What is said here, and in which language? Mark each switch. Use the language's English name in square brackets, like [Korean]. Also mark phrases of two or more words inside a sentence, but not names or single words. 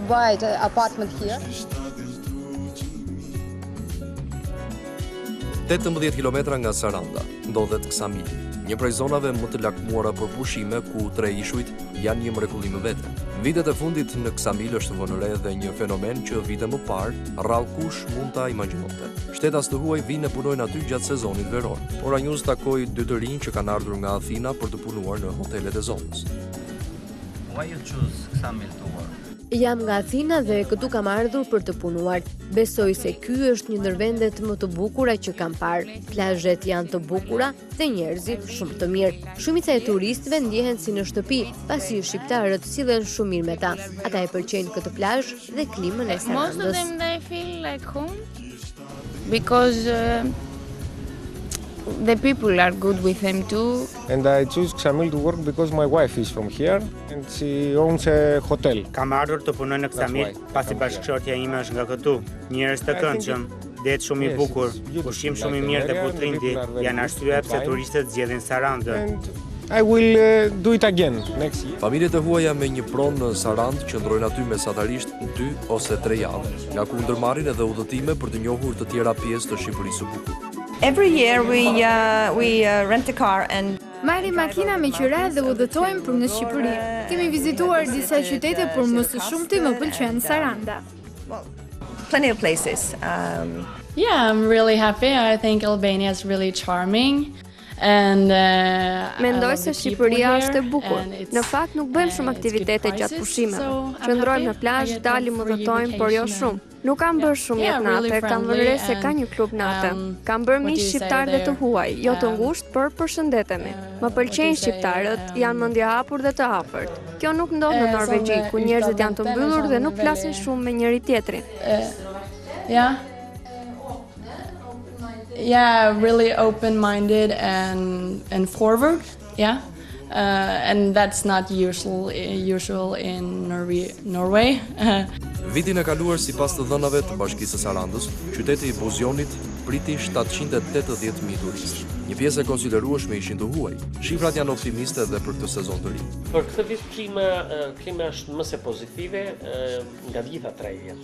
[Albanian] 18 kilometra nga Saranda ndodhet Ksamili, një prej zonave më të lakmuara për pushime ku 3 ishujt janë një mrekulli më vete. Vitet e fundit në Ksamil është vënë re dhe një fenomen që vite më parë rrallkush mund ta imagjinonte. Shtetas të huaj vinë e punojnë aty gjatë sezonit veror. Ora News takoi 2 të rinj që kanë ardhur nga Athina për të punuar në hotelet e zonës. [English] Why you choose Ksamil to work? [Albanian] Jam nga Athina dhe këtu kam ardhur për të punuar. Besoj se ky është një ndër vendet më të bukura që kam parë. Plazhet janë të bukura dhe njerëzit shumë të mirë. Shumica e turistëve ndjehen si në shtëpi, pasi shqiptarët sillen shumë mirë me ta. Ata e pëlqejnë këtë plazh dhe klimën e Sarandës. [English] Most of them they feel like home because the people are good with them too. And I choose Ksamil to work because my wife is from here and she owns a hotel. [Albanian] Kam ardhur të punoj në Ksamil pasi bashkëshortja ime është nga këtu. Njerëz të këndshëm, det shumë i bukur, ushqim shumë i mirë dhe putrindi janë arsyeja pse turistët zgjedhin Sarandën. [English] I will do it again next year. [Albanian] Familjet e huaja me një pronë në Sarandë qëndrojnë aty mesatarisht 2 ose 3 javë, nga ku ndërmarrin edhe udhëtime për të njohur të tjera pjesë të Shqipërisë së bukur. [English] Every year we rent a car and [Albanian] Marrim makina me qyra dhe udhëtojmë për në Shqipëri. Kemi vizituar disa qytete, por më së shumti më pëlqen Saranda. [English] Plenty of places. Yeah, I'm really happy. I think Albania is really charming. [Albanian] Mendoj se Shqipëria është e bukur. Në fakt nuk bëjmë shumë aktivitete gjatë pushimeve. Qëndrojmë në plazh, dalim udhëtojmë, por jo shumë. Nuk kam bërë shumë jetë natë, kam vënë re se ka një klub natë. Kam bërë miq shqiptar dhe të huaj, jo të ngushtë, por përshëndetemi. Më pëlqejnë shqiptarët, janë mendje hapur dhe të afërt. Kjo nuk ndodh në Norvegji, ku njerëzit janë të mbyllur dhe nuk flasin shumë me njëri tjetrin. [English] Yeah, really open-minded and forward. Yeah. And that's not usual in Norway. [Albanian] Vitin e kaluar sipas të dhënave të Bashkisë së Sarandës, qyteti i Jonit priti 780.000 turistë. Një pjesë e konsiderueshme ishin të huaj. Shifrat janë optimiste edhe për këtë sezon të ri. Për këtë vit klima është më se pozitive nga të gjitha tregut.